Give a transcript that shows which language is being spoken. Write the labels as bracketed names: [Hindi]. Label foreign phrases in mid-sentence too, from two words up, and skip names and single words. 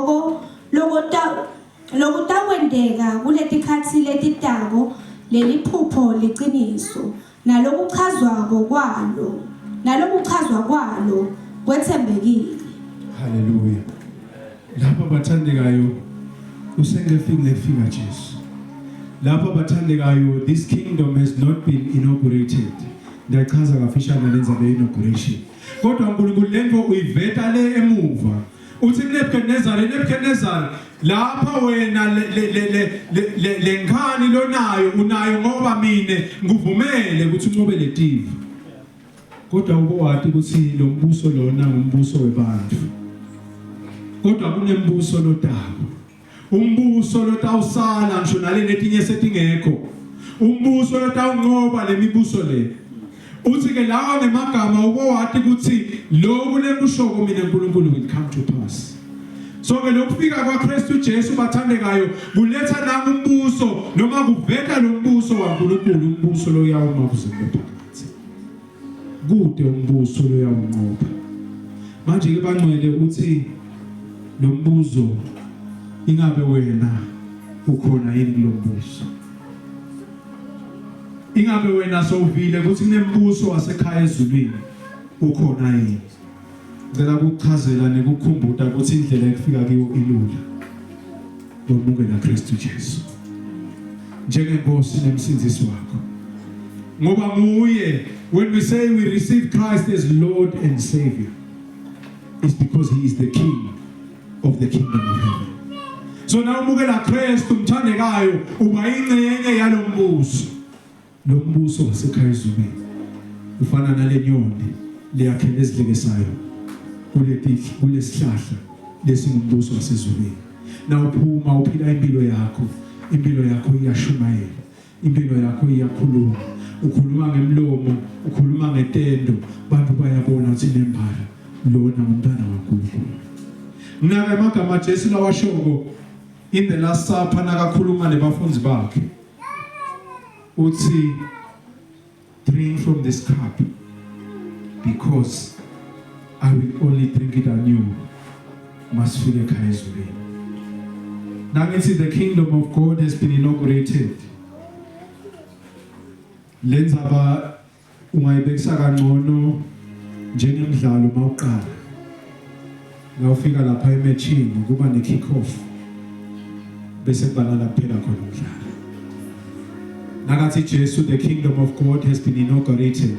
[Swati] lokutakwendeka kuletikhathi letitako leliphupho liqiniso nalokuchazwa kwalo kwethembekile. Hallelujah. Lapha bathandekayo usengefika Jesu. Lapha bathandekayo [English] this kingdom has not been inaugurated. [Swati] Ndachaza kafishana lenza le inauguration. Kodwa uNkulunkulu lento uyiveta le emuva. Uthi Nebukadnezar lapha wena lenkani lonayo unayo ngoba mine nguvumele ukuthi uncobe letiva. Kodwa ubowathi ukuthi lo mbuso lona umbuso webantu. Kodwa kunembuso lotako. Umbuso lotawusala ngisho nale netinye setingekho. Umbuso lotawunqoba lemibuso le. Uthi ke lawa ngemagama ubowathi ukuthi lo kunebushoko mina uNkulunkulu [English] will come to pass. [Swati] So ke lokufika kwaKristu Jesu bathandekayo kuletha nangu umbuso noma kuveka lo mbuso waNkulunkulu umbuso lo yawuma kuzimbe phakathi. Kude umbuso lo yawunqoba. Manje ke bangcwele uthi lo mbuzo ingabe wena ukhona yini kulo mbuzo? Ingabe wena sowuvile ukuthi kunembuso wasekhaya ezulwini ukhona yini? Ngicela ukuchazela nekukhumbuta ukuthi indlela ekufika kiyo ilula. Yomukela Kristu Jesu njengenkosi nemsindisi wakho. Ngoba nguye, [English] when we say we receive Christ as Lord and Savior, it's because he is the King of the kingdom of heaven. [Swati] So na umukela Kristu mthandekayo uba ingcenye yalombuso. Lo mbuso wasekhaya ezulwini ufana nale nyoni leyakhela ezihlekesayo kulesihlahla lesingumbuso wasezulwini. Na uphuma uphila impilo yakho iyashumayela, impilo yakho iyakhuluma, ukhuluma ngemlomo, ukhuluma ngetendo, bantu bayabona ukuthi nembala lona ngumntana kaNkulunkulu. Ngaka amagama Jesu lawashoko [English] in the last supper [Swati] nakakhuluma nebafundi bakhe uthi, [English] drink from this cup because I will only drink it anew [Swati] masifike ekhaya ezulwini. [English] Now ngithi the kingdom of God has been inaugurated. [Swati] Lenzaba ungayibekisa kangcono njengemidlalo mawuqala. Ngawufika lapha ematchini kuba ne [English] kick off. [Swati] Bese kubalala kuphela khona umdlalo. Nakathi Jesu, [English] the kingdom of God has been inaugurated.